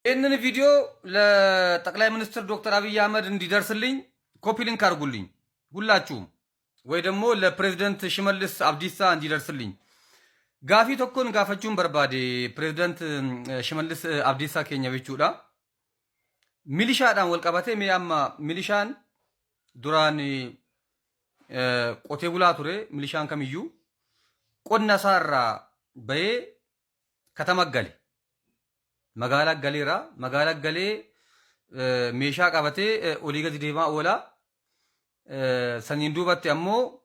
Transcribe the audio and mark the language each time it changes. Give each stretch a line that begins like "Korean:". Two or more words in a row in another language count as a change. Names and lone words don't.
Amharic: ይህንን ቪዲዮ ለጠቅላይ ሚኒስትር ዶክተር አብይ አህመድ እንዲደርስልኝ ኮፒ ሊንክ አድርጉልኝ ሁላችሁም፣ ወይ ደግሞ ለፕሬዝዳንት ሽመልስ አብዲሳ እንዲደርስልኝ ጋፊ
Oromo: tokkoon gaafachuun barbaade
Amharic: ፕሬዝዳንት ሽመልስ
Oromo: አብዲሳ keenya jechuudha milishaadhaan wal qabatee mee amma milishaan duraan qotee bulaa ture milishaan kamiyyuu qonna isaarraa bahee katama gale magaalaa galeera magaalaa galee meeshaa qabatee olii gadi deemaa oola saniin duubatti ammoo